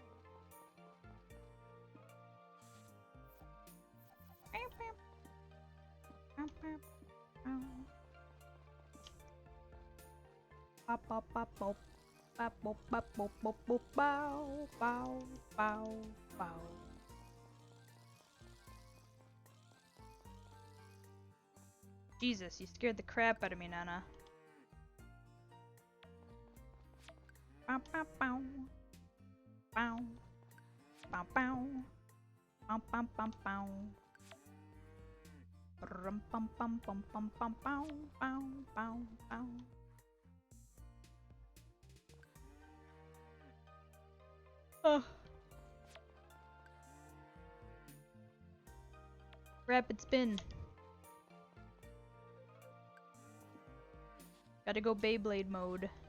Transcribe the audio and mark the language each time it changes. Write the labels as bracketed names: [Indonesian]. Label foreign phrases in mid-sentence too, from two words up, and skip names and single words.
[English] Pop pop pop pop pop pop pop pop pop pop bow bow bow bow. Jesus, you scared the crap out of me, Nana. Bow bow bow bow bow bow bow bow bow bow. Rum pum pum pum pum pum bow bow bow bow. Oh. Rapid spin. Gotta go Beyblade mode.